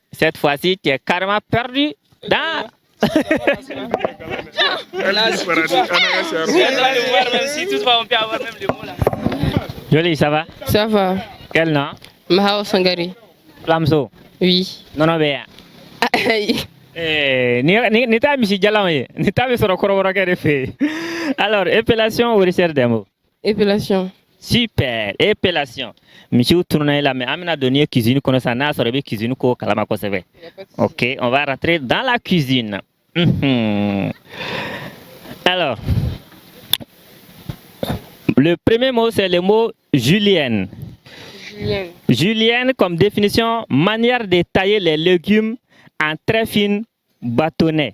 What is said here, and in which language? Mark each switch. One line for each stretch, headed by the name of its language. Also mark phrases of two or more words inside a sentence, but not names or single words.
French: Cette fois-ci, tu es carrément perdu dans... Jolie, ça va? Ça va. Quel nom? Mahao Sangari. Flamso. Oui. Non, non, bien.
Bambara: Ni ta misi jalan ye, ni ta bɛ sɔrɔ kɔrɔbɔrɔkɛ de fɛ yen.
French: Alors, épellation ou recherche des mots? Épellation. Super, épellation.
Bambara: Misiw tununa i la, mais an bɛna don n'i ye cuisine kɔnɔ sisan n'a sɔrɔ i bɛ cuisine ko kalama kosɛbɛ.
French: Ok, on va rentrer dans la cuisine. Alors, le premier mot c'est le mot julienne. Julienne comme définition, manière de tailler les légumes en très fines bâtonnets.